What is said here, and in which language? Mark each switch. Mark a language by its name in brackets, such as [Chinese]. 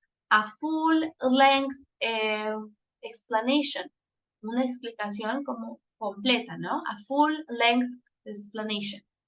[English] A full length explanation. [Spanish] Una explicación como completa, ¿no? [English] A full length explanation.